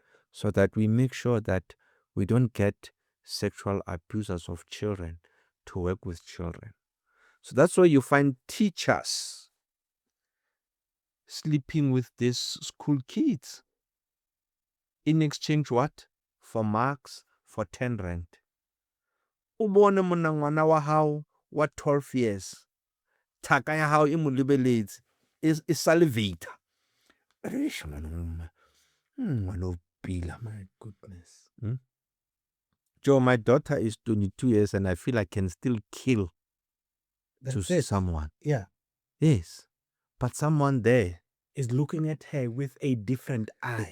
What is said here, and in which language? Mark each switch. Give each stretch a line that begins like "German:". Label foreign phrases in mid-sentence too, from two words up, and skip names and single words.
English: So that we make sure that we don't get sexual abusers of children to work with children. So that's why you find teachers sleeping with these school kids in exchange what? For marks, for 10 rand.
Southern Sotho: O bone monna ngwana wa hao wa 12 years. Thaka ya hao e mo lebeletse e salivator.
English: My goodness. Joe, my daughter is 22 years and I feel I can still kill someone. Yeah. Yes. But someone there is looking at her with a different eye.